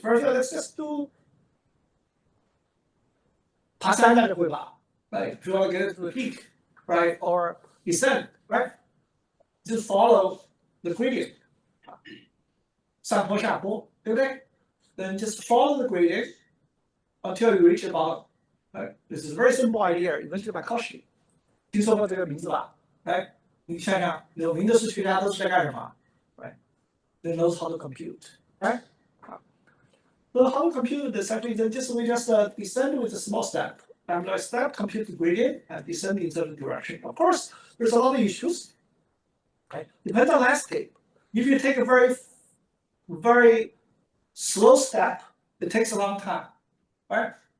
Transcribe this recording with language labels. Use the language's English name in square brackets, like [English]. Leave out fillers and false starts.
[English] First, let's just do [Chinese] 爬山的绘法, [English] right? If you want to get it to the peak, right? Or descend, right? Just follow the gradient. [Chinese] 上坡下坡，对不对？ [English] Then just follow the gradient until you reach the bottom. Right? This is a very simple idea invented by Cauchy. [Chinese] 听说过这个名字吧？哎，你想想，有名的数学家都是在干什么？ [English] Right? They knows how to compute. Right? So how to compute this? Actually, we just descend with a small step. And by step, compute the gradient and descend in certain direction. Of course, there's a lot of issues. Okay? Depends on landscape. If you take a very slow step, it takes a long time. Right?